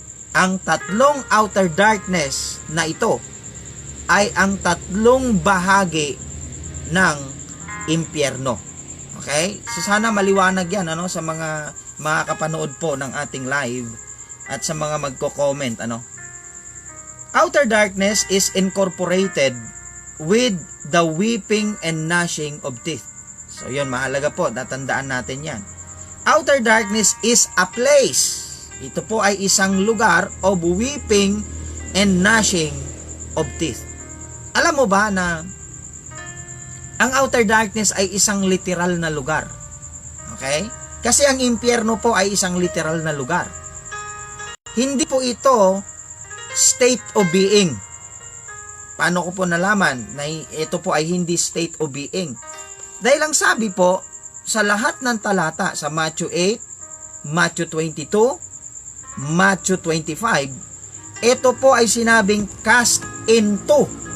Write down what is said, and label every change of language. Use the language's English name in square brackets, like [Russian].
[Filipino] Ang 3 outer darkness na ito ay ang 3 bahagi ng impyerno. Okay? So sana maliwanag yan sa mga kapanood po ng ating live at sa mga magko-comment. [English] Outer darkness is incorporated with the weeping and gnashing of teeth. [Filipino] So yun, mahalaga po, tatandaan natin yan. [English] Outer darkness is a place. [Filipino] Ito po ay isang lugar [English] of weeping and gnashing of teeth. [Filipino] Alam mo ba na Ang outer darkness ay isang literal na lugar. Okay? Kasi ang impyerno po ay isang literal na lugar. Hindi po ito state of being. Paano ko po nalaman na ito po ay hindi state of being? Dahil ang sabi po, sa lahat ng talata, sa Matthew 8, Matthew 22, Matthew 25, ito po ay sinabing cast into.